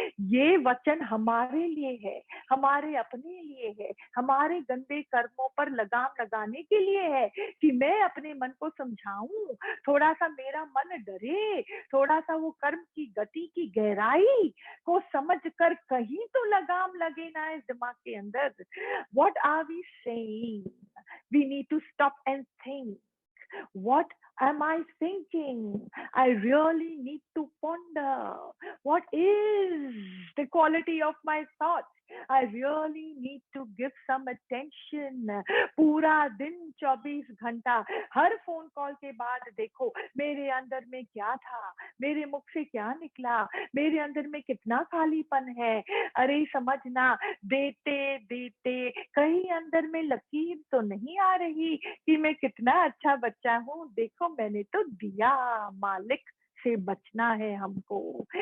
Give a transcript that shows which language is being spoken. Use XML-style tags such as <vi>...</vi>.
<hi>ये वचन हमारे लिए है, हमारे अपने लिए है, हमारे गंदे कर्मों पर लगाम लगाने के लिए है कि मैं अपने मन को समझाऊँ, थोड़ा-सा मेरा मन डरे, थोड़ा-सा वो कर्म की गति की गहराई को समझ कर कहीं तो लगाम लगे ना इस दिमाग के अंदर।</hi> <en>What are we saying? We need to stop and think. What am I thinking? I really need to ponder. What is the quality of my thoughts? I really need to give some attention.</en> <hi>पूरा दिन 24 घंटा हर phone call के बाद देखो मेरे अंदर में क्या था, मेरे मुख से क्या निकला, मेरे अंदर में कितना खालीपन है। अरे समझना, देते देते कहीं अंदर में लकीर तो नहीं आ रही कि मैं कितना अच्छा बच्चा हूँ, देखो मैंने तो दिया, मालिक से बचना है हमको।</hi>